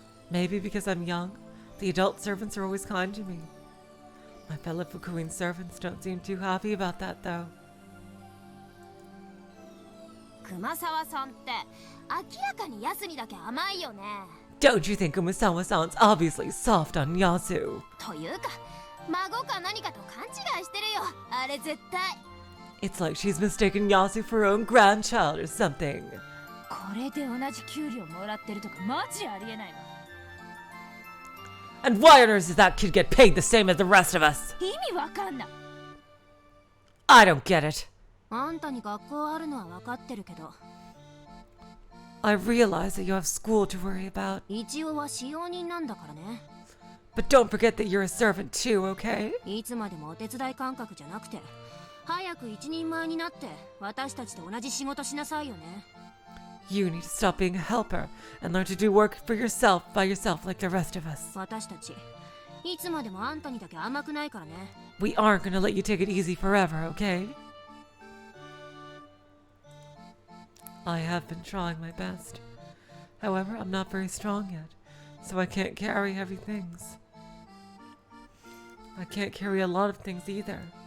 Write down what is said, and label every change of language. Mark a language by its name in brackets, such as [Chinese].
[English] Maybe because I'm young, the adult servants are always kind to me. My fellow Fukuin servants don't seem too happy about that, though. [Japanese] 熊沢さんって明らかにヤスにだけ甘いよね。 [English] Don't you think Umasawa sounds obviously soft on Yasu? [Japanese] というか、孫か何かと勘違いしてるよ。あれ絶対。 [English] It's like she's mistaken Yasu for her own grandchild or something. [Japanese] これで同じ給料もらってるとかマジありえないわ。 [English] And why on earth does that kid get paid the same as the rest of us? [Japanese] 意味わかんない。 [English] I don't get it. [Japanese] あんたに学校あるのは分かってるけど。 [English] I realize that you have school to worry about. [Japanese] 一応は使用人なんだからね。 [English] But don't forget that you're a servant too, okay? [Japanese] いつまでもお手伝い感覚じゃなくて、早く一人前になって私たちと同じ仕事しなさいよね。 [English] You need to stop being a helper and learn to do work for yourself by yourself like the rest of us. [Japanese] 私たち、いつまでもあんたにだけ甘くないからね。 [English] We aren't gonna let you take it easy forever, okay? I have been trying my best. However, I'm not very strong yet, so I can't carry heavy things. I can't carry a lot of things either.